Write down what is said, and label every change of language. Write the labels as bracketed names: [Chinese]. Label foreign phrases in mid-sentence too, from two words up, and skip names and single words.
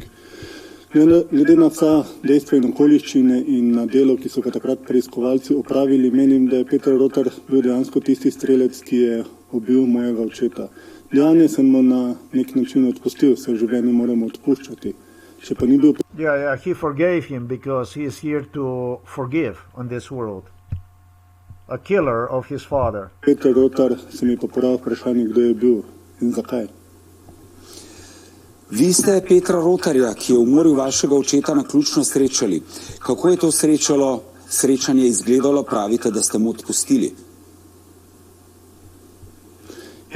[Slovenian] Glede na vsa dejstva in okoliščine in na delo, ki so ga takrat preiskovalci opravili, menim, da je Peter Rotar bil dejansko tisti strelec, ki je ubil mojega očeta. Dejanje sem mu na nek način odpustil, saj v življenju moramo odpuščati. Če pa ni bil... [English] Yeah, he forgave him because he is here to forgive on this world. A killer of his father. [Slovenian] Peter Rotar se mi pa porav vprašanje, kdo je bil in zakaj. Vi ste Petra Rotarja, ki je umoril vašega očeta, naključno srečali. Kako je to srečanje izgledalo, pravite, da ste mu odpustili?